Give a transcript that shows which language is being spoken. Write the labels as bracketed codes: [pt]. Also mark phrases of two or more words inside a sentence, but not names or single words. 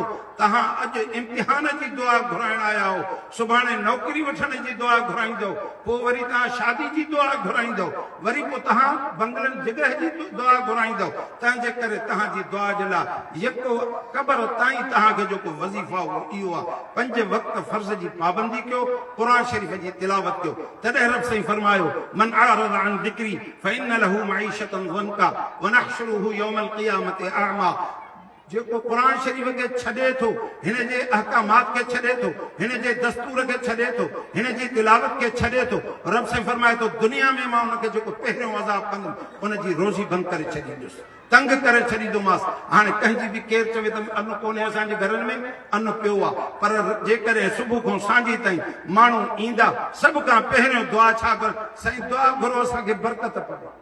[sd] तव्हां अॼु इम्तिहान जी दुआ घुराइण आया हो, सुभाणे नौकिरी वठण जी दुआ घुराईंदव, पोइ वरी तव्हां शादी जी दुआ घुराईंदव, वरी पोइ तव्हां बंगलनि जॻह जी दुआ घुराईंदव। तंहिंजे करे तव्हांजी दुआ जे लाइ यको क़बर ताईं तव्हांखे जेको वज़ीफ़ा इहो आहे, 5 वक़्त फ़र्ज़ जी पाबंदी कयो, क़ुर शरीफ़ जी तिलावत कयो। तॾहिं रब साईं फरमायो [ar] من أعرض عن ذكري فإن له معيشة ضنكا ونحشره يوم القيامة أعمى. [sd] जेको क़ुर शरीफ़ खे छॾे थो, हिन जे अहकामात खे छॾे थो, हिन जे दस्तूर खे छॾे थो, हिन जी तिलावत खे छॾे थो, रब साईं फरमाए थो दुनिया में मां हुनखे जेको पहिरियों अज़ाब कंदुमि उनजी रोज़ी बंदि करे छॾींदुसि, तंग करे छॾींदोमांसि। हाणे कंहिंजी बि केरु चवे त अन्न कोन्हे असांजे घरनि में, अन्न पियो आहे, पर जेकॾहिं सुबुह खां सांझी ताईं माण्हू ईंदा, सभु खां पहिरियों दुआ छा कर, साईं दुआ घुरो असांखे बरकत पए।